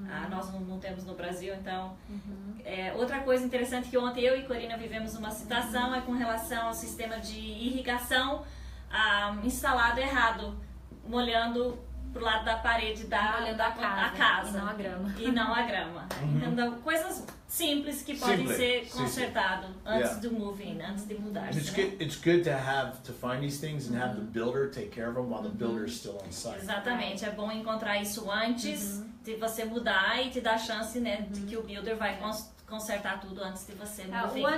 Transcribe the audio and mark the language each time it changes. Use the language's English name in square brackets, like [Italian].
[Portuguese] Nós não temos no Brasil, então... outra coisa interessante que ontem eu e Corina vivemos uma situação é com relação ao sistema de irrigação instalado errado, molhando pro lado da parede Olhando a casa, e não a grama. E não a grama. Então, coisas simples que podem ser consertadas antes do move-in, antes de mudar. [English] It's good to find these things and have the builder take care of them while the builder is still on site. [Portuguese] Exatamente, é bom encontrar isso antes de você mudar e te dar a chance, né, de que o builder vai consertar tudo antes de você move-in.